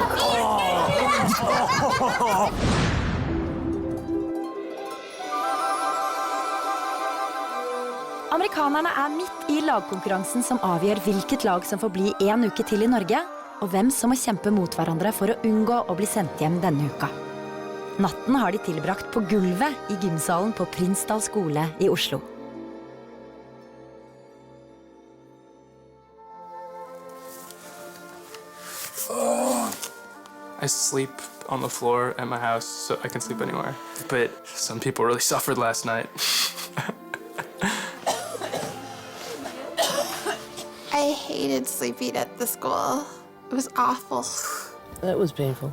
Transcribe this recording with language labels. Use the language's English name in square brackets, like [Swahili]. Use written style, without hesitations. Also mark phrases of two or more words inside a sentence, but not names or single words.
[Norwegian] Amerikanerne er midt i lagkonkurransen som avgjør hvilket lag som får bli en uke til i Norge, og hvem som må kjempe mot hverandre for å unngå å bli sendt hjem denne uka. Natten har de tilbrakt på gulvet i gymsalen på Prinsdal skole i Oslo. [English] I sleep on the floor at my house, so I can sleep anywhere. But some people really suffered last night. I hated sleeping at the school. It was awful. That was painful.